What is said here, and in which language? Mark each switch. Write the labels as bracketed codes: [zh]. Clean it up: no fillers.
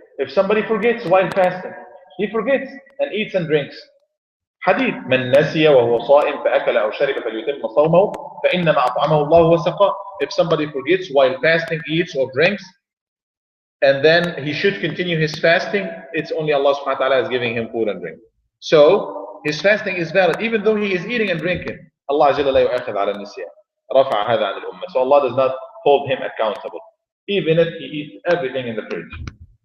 [en] If somebody forgets while fasting, he forgets and eats and drinks. [ar] حديث من نسي وهو صائم فأكل أو شرب فليتم صومه فإنما أطعمه الله وسقاه. [en] If somebody forgets while fasting, eats or drinks, and then he should continue his fasting, it's only Allah subhanahu wa ta'ala is giving him food and drink. So his fasting is valid even though he is eating and drinking. [ar] Allah Jalla la yu'akhidh ala al-nisyan. رفع هذا عن الأمة. [en] So Allah does not hold him accountable even if he eats everything in the fridge.